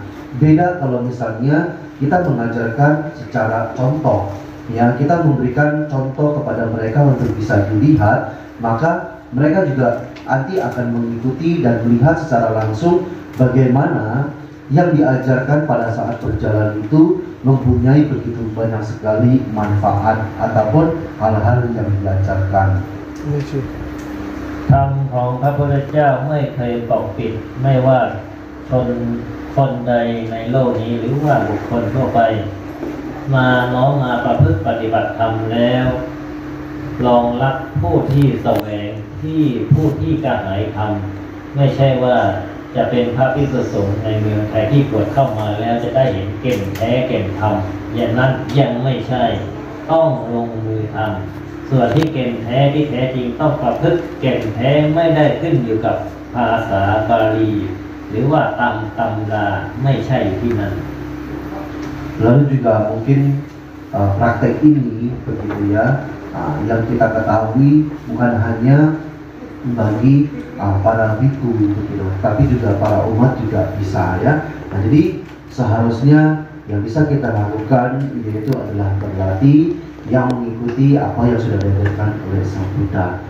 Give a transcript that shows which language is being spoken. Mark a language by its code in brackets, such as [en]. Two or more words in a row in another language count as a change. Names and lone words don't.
[id] Beda kalau misalnya kita mengajarkan secara contoh, ya, kita memberikan contoh kepada mereka untuk bisa dilihat, maka mereka juga nanti akan mengikuti dan melihat secara langsung bagaimana yang diajarkan pada saat berjalan itu mempunyai begitu banyak sekali manfaat ataupun hal-hal yang diajarkan. [th] ธรรมของพระพุทธเจ้าไม่เคยปกปิดไม่ว่าคนใดในโลกนี้หรือว่าบุคคลทั่วไปมาน้อม มาประพฤติปฏิบัติธรรมแล้วรองรับผู้ที่แสวงที่ผู้ที่กระหายธรรมไม่ใช่ว่าจะเป็นพระภิกษุสงฆ์ในเมืองไทยที่บวชเข้ามาแล้วจะได้เห็นเก่งแท้เก่งธรรมอย่างนั้นยังไม่ใช่ต้องลงมือทำส่วนที่เก่งแท้ที่แท้จริงต้องประพฤติเก่งแท้ไม่ได้ขึ้นอยู่กับภาษาบาลีหรือว่าตำราไม่ใช่อยู่ที่นั้น [id] Lalu juga mungkin praktek ini begitu ya yang kita ketahui bukan hanya bagi para biku begitu, tapi juga para umat juga bisa ya. Nah, jadi seharusnya yang bisa kita lakukan yaitu adalah berlatih yang mengikuti apa yang sudah diajarkan oleh Sang Buddha.